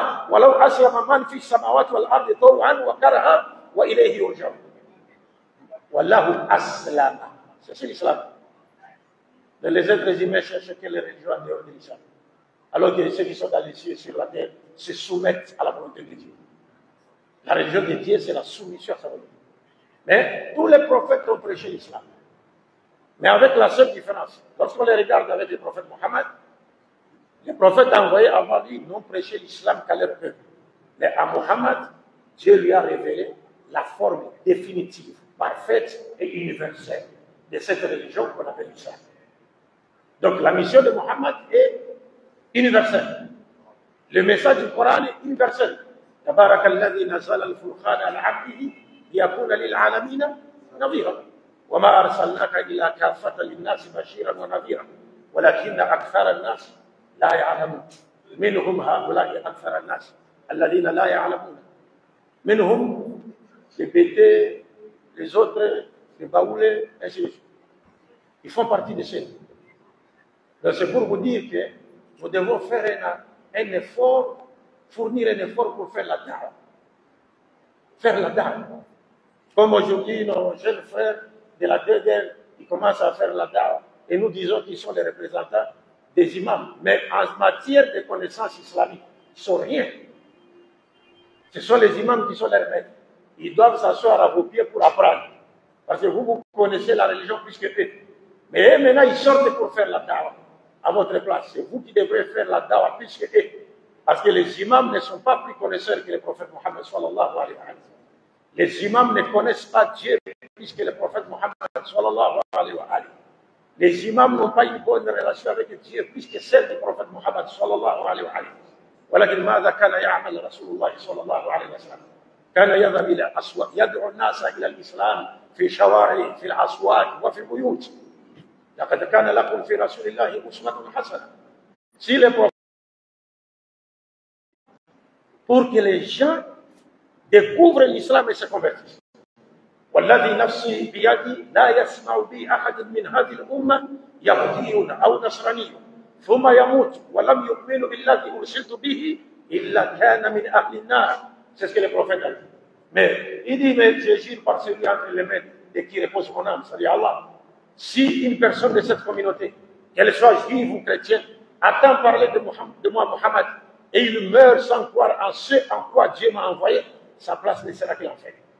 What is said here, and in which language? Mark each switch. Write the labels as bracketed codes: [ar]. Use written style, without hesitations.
[ar] ولو أسلم من في السماوات والأرض طوعا وكرها وإليه يرجعون والله أسلم. [fr] C'est l'islam. Mais les êtres humains cherchent que les religions en dehors de l'islam. Alors que ceux qui sont dans les cieux et sur la terre se soumettent à la volonté de Dieu. La religion de Dieu, c'est la soumission à sa volonté. Mais tous les prophètes ont prêché l'islam. Mais avec la seule différence. Lorsqu'on les regarde avec le prophète Mohammed, les prophètes envoyés avant lui n'ont prêché l'islam qu'à leur peuple. Mais à Mohammed, Dieu lui a révélé la forme définitive, parfaite et universelle de cette religion qu'on appelle l'islam. Donc la mission de Mohammed est universelle. Le message du Coran est universel. [ar] تبارك الذي نزل الفرقان على عبده ليكون للعالمين نظيرا وما أرسلناك إلا كافة للناس بشيرا ونذيرا ولكن أكثر الناس لا يعلمون منهم هؤلاء أكثر الناس الذين لا يعلمون منهم [fr] les bêtés, les autres, les baoulés, ainsi de suite. Ils font partie de ceux. Donc c'est pour vous dire que nous devons faire un effort, fournir un effort pour faire la da'wah. Faire la da'wah. Comme aujourd'hui, nos jeunes frères de la DDR, ils commencent à faire la da'wah et nous disons qu'ils sont les représentants des imams. Mais en matière de connaissances islamiques, ils ne sont rien. Ce sont les imams qui sont leurs maîtres. Ils doivent s'asseoir à vos pieds pour apprendre. Parce que vous connaissez la religion plus que eux. Mais eux, maintenant, ils sortent pour faire la da'wah à votre place. C'est vous qui devrez faire la da'wah plus que eux. Parce que les imams ne sont pas plus connaisseurs que le prophète Mohammed sallallahu alayhi wa sallam. Les imams ne connaissent pas Dieu plus que le prophète Mohammed sallallahu alayhi wa sallam. Les imams n'ont pas une bonne relation avec Dieu plus que celle du prophète Mohammed sallallahu alayhi wa sallam. [ar] ولكن ماذا كان يعمل رسول الله صلى الله عليه وسلم؟ كان يذهب إلى الأسواق يدعو الناس إلى الإسلام في شوارع في الأسواق وفي البيوت. لقد كان لكم في رسول الله أسوة حسنة. [fr] Si les prophètes, pour que les gens découvrent l'islam et se convertissent. [ar] والذي نفسي بيدي لا يسمع بي أحد من هذه الأمة يهودي أو نصراني ثم يموت ولم يؤمن بالذي أرسلت به إلا كان من أهل النار. [fr] C'est ce que le prophète a dit. Mais il dit, mais je jure par celui entre les mains de qui repose mon âme, c'est-à-dire Allah. Si une personne de cette communauté, qu'elle soit juive ou chrétienne, attend parler de moi, Mohammed, et il meurt sans croire en ce en quoi Dieu m'a envoyé, sa place ne sera que l'enfer.